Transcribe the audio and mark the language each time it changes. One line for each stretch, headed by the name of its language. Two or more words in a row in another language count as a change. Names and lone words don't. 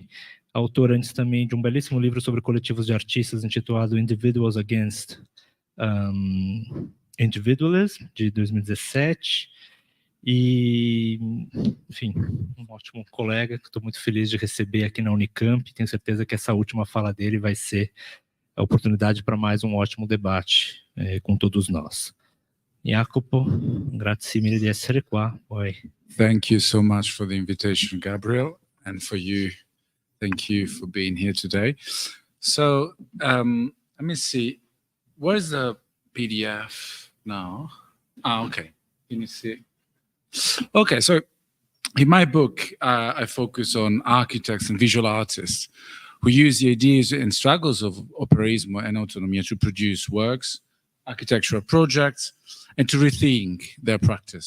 Portuguese: Autor antes também de um belíssimo livro sobre coletivos de artistas, intitulado Individuals Against Individualism, de 2017. E, enfim, um ótimo colega, que estou muito feliz de receber aqui na Unicamp. Tenho certeza que essa última fala dele vai ser a oportunidade para mais um ótimo debate com todos nós.
Italian: Jacopo, grazie mille di essere qua. Poi.
English: Thank you so much for the invitation, Gabriel, and for you. Thank you for being here today. So, let me see. Where's the PDF now? Okay. Can you see? Okay, so in my book, I focus on architects and visual artists who use the ideas and struggles of operaismo and autonomia to produce works, architectural projects, and to rethink their practice.